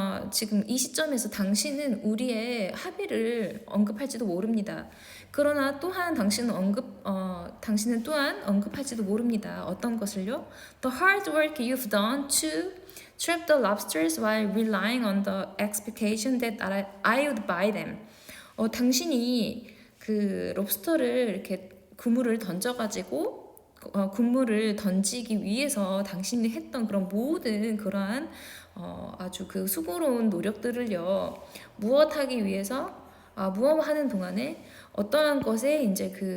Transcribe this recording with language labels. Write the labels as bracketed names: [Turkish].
[Korean] 지금 이 시점에서 당신은 우리의 합의를 언급할지도 모릅니다. 그러나 또한 당신은 또한 언급할지도 모릅니다. 어떤 것을요? [English] The hard work you've done to trap the lobsters while relying on the expectation that I would buy them. [Korean] 당신이 그 롭스터를 이렇게 그물을 던져가지고 군물을 던지기 위해서 당신이 했던 그런 모든 그러한 아주 그 수고로운 노력들을요 무엇하기 위해서 무엇하는 동안에 어떠한 것에 이제